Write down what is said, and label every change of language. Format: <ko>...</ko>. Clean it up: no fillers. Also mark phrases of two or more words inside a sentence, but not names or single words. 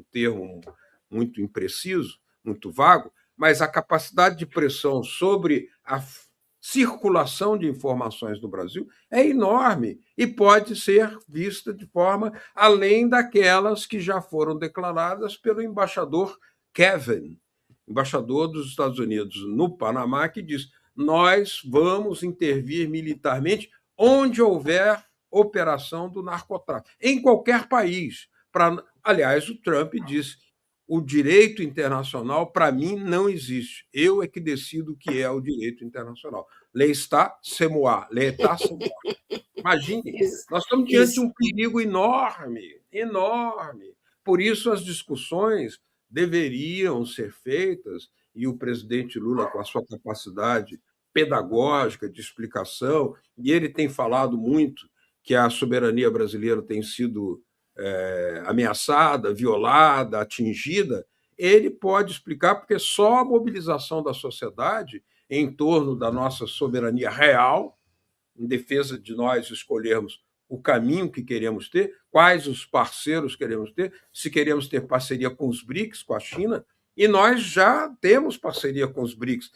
<pt>termo muito impreciso, muito vago, mas a capacidade de pressão sobre a circulação de informações no Brasil é enorme e pode ser vista de forma além daquelas que já foram declaradas pelo embaixador Kevin, embaixador dos Estados Unidos no Panamá, que diz: nós vamos intervir militarmente onde houver operação do narcotráfico, em qualquer país. Aliás, o Trump disse: o direito internacional, para mim, não existe. Eu é que decido o que é o direito internacional.</pt> <fr>L'État, c'est moi. L'État, c'est moi.</fr> <pt>Imagine, Isso, nós estamos diante de isso. um perigo enorme, enorme. Por isso, as discussões deveriam ser feitas, e o presidente Lula, com a sua capacidade pedagógica de explicação, e ele tem falado muito que a soberania brasileira tem sido ameaçada, violada, atingida, ele pode explicar, porque só a mobilização da sociedade em torno da nossa soberania real, em defesa de nós escolhermos o caminho que queremos ter, quais os parceiros queremos ter, se queremos ter parceria com os BRICS, com a China, e nós já temos parceria com os BRICS.</pt>